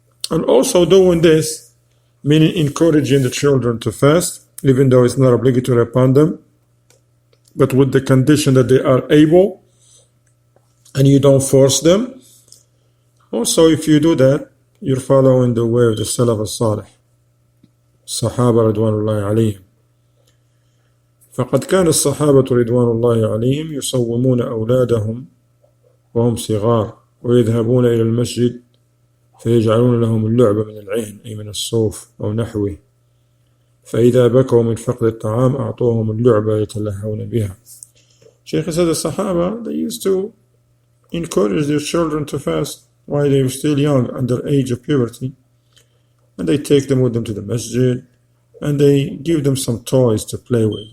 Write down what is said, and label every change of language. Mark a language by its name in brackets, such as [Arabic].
[English] And also doing this, meaning encouraging the children to fast, even though it's not obligatory upon them, but with the condition that they are able, and you don't force them. Also, if you do that, you're following the way of the Salaf al-Salih, Sahaba Ridwanullahi alayhim. [Arabic] فقد كان الصحابة رضوان الله عليهم يصومون أولادهم وهم صغار ويذهبون إلى المسجد فيجعلون لهم اللعبة من العهن، أي من الصوف أو نحوه، فإذا بكوا من فقد الطعام أعطوهم اللعبة يتلهون بها. [English] Shaykh said the Sahaba, they used to encourage their children to fast while they were still young, under age of puberty, and they take them with them to the masjid, and they give them some toys to play with.